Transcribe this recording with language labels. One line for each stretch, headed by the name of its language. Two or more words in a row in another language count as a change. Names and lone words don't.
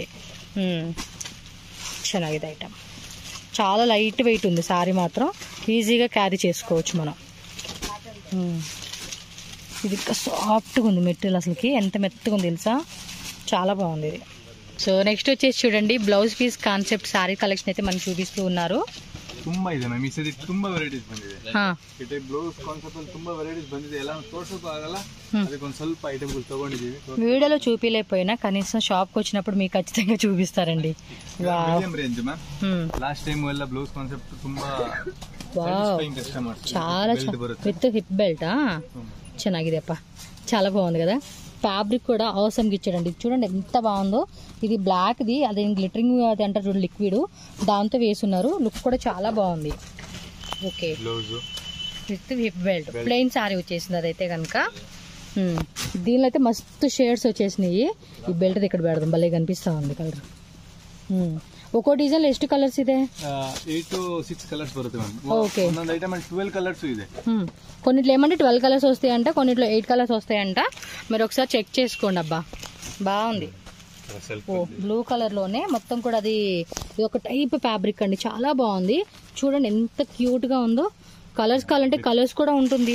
Telugu: ಚೆನ್ನಾಗಿದೆ ఐటమ్, చాలా
English: light weight
Telugu: ఉంది సారీ మాత్రం, ఈజీగా క్యారీ చేసుకోవచ్చు మనం. ఇది సాఫ్ట్గా ఉంది మెటీరియల్, అసలుకి ఎంత మెత్తగా ఉంది తెలుసా, చాలా బాగుంది ఇది. సో నెక్స్ట్ వచ్చేసి చూడండి
English: blouse piece concept saree collection
Telugu: అయితే మనకి చూపిస్తూ ఉన్నారు.
Kannada: ತುಂಬಾ ಇದೆ ಮ್ಯಾಮ್, ಈ ಸರಿ ತುಂಬಾ ವೆರೈಟೀಸ್ ಬಂದಿದೆ. ಈ
English: type blouse concept
Kannada: ಅಲ್ಲಿ ತುಂಬಾ ವೆರೈಟೀಸ್ ಬಂದಿದೆ, ಎಲ್ಲ ತೋರ್ಸೋಕೆ ಆಗಲ್ಲ, ಅದಕ್ಕೆ ಒಂದು ಸ್ವಲ್ಪ ಐಟಮ್ಗಳು ತಗೊಂಡಿದ್ದೀವಿ.
Telugu: వీడియోలో చూపిలేకపోయినా కనీసం షాప్ కి వచ్చినప్పుడు మీకు ఖచ్చితంగా చూపిస్తారండి.
English: medium range
Kannada: ಮ್ಯಾಮ್,
English: last time
Kannada: ಎಲ್ಲ
English: blouse concept
Kannada: ತುಂಬಾ
Telugu: చాలా
English: with hip belt
Telugu: ಚೆನ್ನಾಗಿದೆಪ್ಪ, చాలా బాగుంది కదా. ఫ్యాబ్రిక్ కూడా అవసరంగా ఇచ్చాడండి. చూడండి ఎంత బాగుందో. ఇది బ్లాక్ది, అదే గ్లిటరింగ్ అది అంటారు చూడండి, లిక్విడ్, దాంతో వేసున్నారు. లుక్ కూడా చాలా బాగుంది. ఓకే,
English: with hip belt plain saree
Telugu: వచ్చేసింది అదైతే కనుక. దీనిలో అయితే మస్తు షేడ్స్ వచ్చేసినాయి. ఈ బెల్ట్ ఇక్కడ పెడదాం, భలే కనిపిస్తా ఉంది కలర్. ఒక్కో డిజైన్ ಎಷ್ಟು కలర్స్ ಇದೆ?
Kannada: 8 to 6 కలర్స్ బರುತ್ತೆ మ్యామ్.
Telugu: ఓకే,
Kannada: ಒಂದೊಂದು ಐಟಮ್ ಅಲ್ಲಿ 12 కలర్స్ ಇದೆ.
Telugu: కొన్నిట్లో ఏమంటే 12 కలర్స్ వస్తాయంట, కొన్నిట్లో 8 కలర్స్ వస్తాయంట. మీరు ఒకసారి చెక్ చేసుకోండి. అబ్బా బాగుంది. ఓ బ్లూ కలర్ లోనే మొత్తం కూడా అది ఒక టైప్ ఫ్యాబ్రిక్ అండి, చాలా బాగుంది. చూడండి ఎంత క్యూట్ గా ఉందో. కలర్స్ కావాలంటే కలర్స్ కూడా ఉంటుంది.